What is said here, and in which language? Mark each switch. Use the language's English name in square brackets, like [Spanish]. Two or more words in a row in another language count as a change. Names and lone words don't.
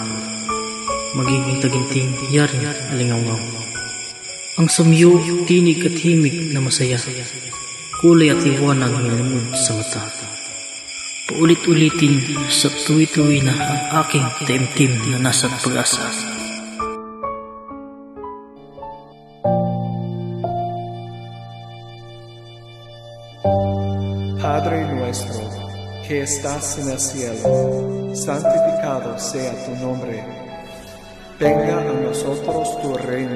[Filipino] Magiging taginting yaring alingaw-ngaw. Ang samyo, tinig at himig na masaya, kulay at liwanag nilimod sa mata. Paulit-ulitin sa tuwi-tuwi na ang aking taimtim na nasa pag-asa. [Spanish] Padre nuestro, que estás en el cielo, santificado sea tu nombre. Venga a nosotros tu reino.